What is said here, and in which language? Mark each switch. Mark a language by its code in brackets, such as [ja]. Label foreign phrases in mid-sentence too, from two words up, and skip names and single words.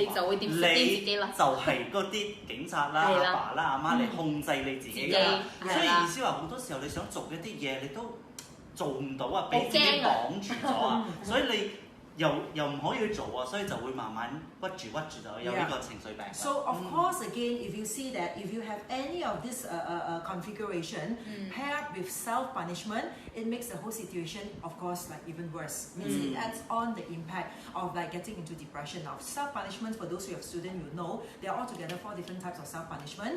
[yue] 你就會點自己啦，就係嗰啲警察啦、阿爸啦、阿媽嚟控制你自己㗎啦。所以意思話好多時候你想做一啲嘢，你都做唔到啊，俾自己綁住咗啊，所以你又唔可以去做啊，所以就會慢慢屈住就有呢個情緒病。 [en] So of course again, if you see that if you have any of this configuration paired with self-punishment, it makes the whole situation of course like even worse. Means it adds on the impact of like getting into depression. Now self-punishment, for those who have students, you know there are altogether 4 different types of self-punishment.